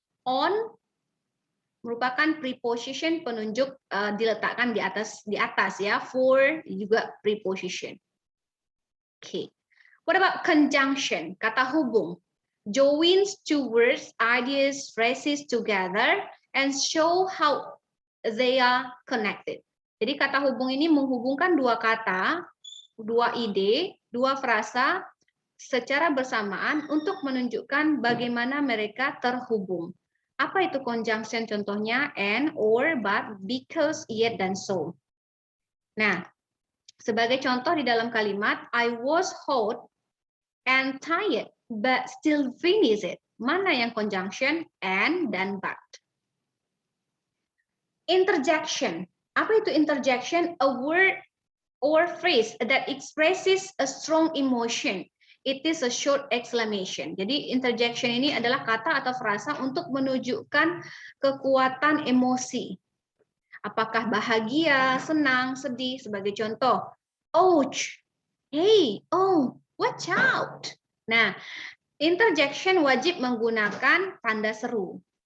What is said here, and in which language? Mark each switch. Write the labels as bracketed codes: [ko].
[id] On merupakan preposition penunjuk diletakkan di atas ya. For juga preposition. Okay. [en] What about conjunction? [id] Kata hubung. [en] Joins two words, ideas, phrases together and show how they are connected. [id] Jadi kata hubung ini menghubungkan dua kata, dua ide, dua frasa secara bersamaan untuk menunjukkan bagaimana mereka terhubung. Apa itu conjunction contohnya? And, or, but, because, yet, dan so. Nah, sebagai contoh di dalam kalimat, [en] I was hot and tired, but still finish it. [id] Mana yang conjunction? And dan but. Interjection. Apa itu interjection? [en] A word or phrase that expresses a strong emotion. It is a short exclamation. [id] Jadi interjection ini adalah kata atau frasa untuk menunjukkan kekuatan emosi. Apakah bahagia, senang, sedih. Sebagai contoh, ouch, hey, oh, watch out. Nah, interjection wajib menggunakan tanda seru.